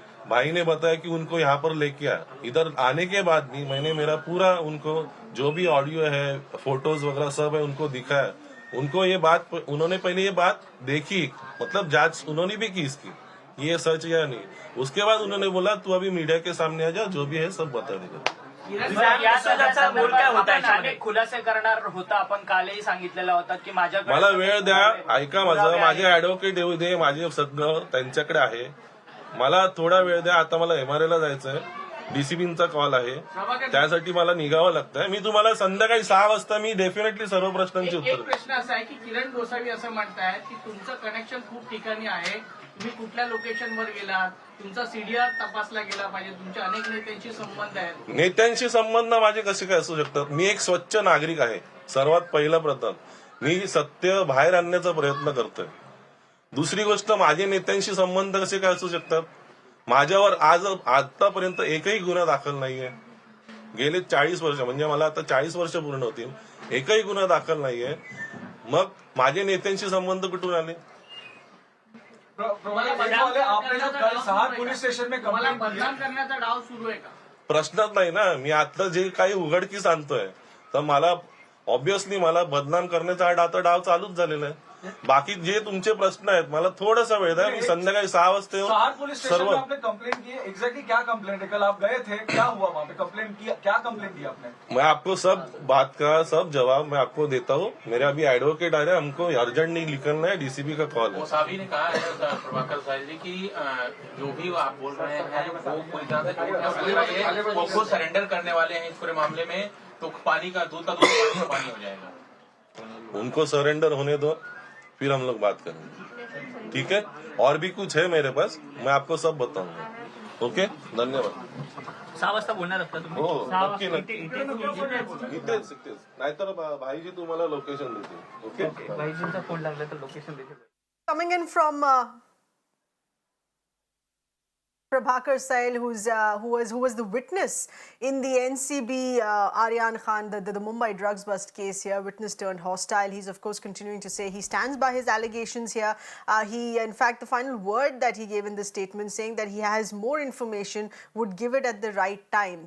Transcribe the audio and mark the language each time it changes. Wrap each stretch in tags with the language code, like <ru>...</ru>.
<hi>भाई ने बताया कि उनको यहाँ पर लेके आया। इधर आने के बाद भी मैंने मेरा पूरा उनको जो भी ऑडियो है, फोटोज वगैरह सब है उनको दिखाया। उनको ये बात, उन्होंने पहले ये बात देखी, मतलब जांच उन्होंने भी की इसकी, ये सच या नहीं। उसके बाद उन्होंने बोला तू अभी मीडिया के सामने आ जा, जो भी है सब बता देगा।</hi> <mr>खुलासे करणार होता, आपण कालही सांगितलेला होता की माझ्याकडे मला वेळ द्या, ऐका माझं, माझे ऍडव्होकेट येऊ दे, माझे सगळं त्यांच्याकडे आहे, मला थोडा वेळ द्या। आता मला MRA ला जायचंय, डीसीपींचा कॉल आहे, त्यासाठी मला निघावं लागतंय। मी तुम्हाला संध्याकाळी 6 वाजता मी डेफिनेटली सर्व प्रश्नांची उत्तर एक प्रश्न असा आहे की किरण गोसावी असं म्हणतायत की तुमचं कनेक्शन खूप ठिकाणी आहे, तुम्ही कुठल्या लोकेशनवर गेलात, तुमचा CDR तपासला गेला पाहिजे, तुमच्या अनेक नेत्यांशी संबंध आहेत। नेत्यांशी संबंध माझे कसे काय असू शकतात? मी एक स्वच्छ नागरिक आहे। सर्वात पहिला प्रथम मी सत्य बाहेर आणण्याचा प्रयत्न करतोय। दुसरी गोष्ट, माझे नेत्यांशी संबंध कसे काय असू शकतात? माझ्यावर आतापर्यंत एकही गुन्हा दाखल नाहीये। गेले 40 वर्ष, म्हणजे मला आता 40 वर्ष पूर्ण होतील, एकही गुन्हा दाखल नाहीये। मग माझे नेत्यांशी संबंध कुठून आले?</mr> <hi>आपने जो कल सहार पुलिस स्टेशन में</hi> <mr>मला</mr> <hi>कंप्लेंट की,</hi> <mr>बदनाम करण्याचा डाव सुरू आहे का? प्रश्नच नाही ना। मी आता जे काही उघडकीस आणतोय तर मला ऑब्व्हियसली मला बदनाम करण्याचा आता डाव चालूच झालेला आहे। बाकी जे तुमचे प्रश्न आहेत मला थोडासा वेळ द्या, मी संध्याकाळी 6 वाजता येऊन</mr> <hi>सहार पुलिस स्टेशन</hi> <mr>सर्व</mr> <hi>में आपने कंप्लेंट की है, एग्जैक्टली क्या कंप्लेंट है? कल आप गए थे, क्या हुआ वहाँ पे? कंप्लेंट किया, क्या कंप्लेंट दी आपने? मैं आपको सब बात का सब जवाब मैं आपको देता हूँ। मेरे अभी एडवोकेट आ रहे हैं, हमको अर्जेंट नहीं निकलना है, डीसीपी का कॉल है। वो साहब ने कहा है प्रभाकर साहिल जी की जो भी आप बोल रहे हैं वो पूरी तरह से झूठ है, वो खुद सरेंडर करने वाले हैं इस पूरे मामले में, तो पानी का दूध का दूध पानी का पानी हो जाएगा। उनको सरेंडर होने दो, फिर हम लोग बात करेंगे, ठीक है? और भी कुछ है मेरे पास, मैं आपको सब बताऊंगा। ओके, धन्यवाद।</hi> <mr>6 वाजता बोलणार असता तुम्ही? हो, नक्की नक्की इथेच नाहीतर भाईजी तुम्हाला लोकेशन देतील. ओके, भाईजींचा फोन लागला तर लोकेशन देते.</mr> <en>Coming in from Prabhakar Sahil, who was the witness in the NCB Aryan Khan, the Mumbai drugs bust case here, witness turned hostile. He's of course continuing to say he stands by his allegations here. In fact, the final word that he gave in the statement saying that he has more information, would give it at the right time.</en>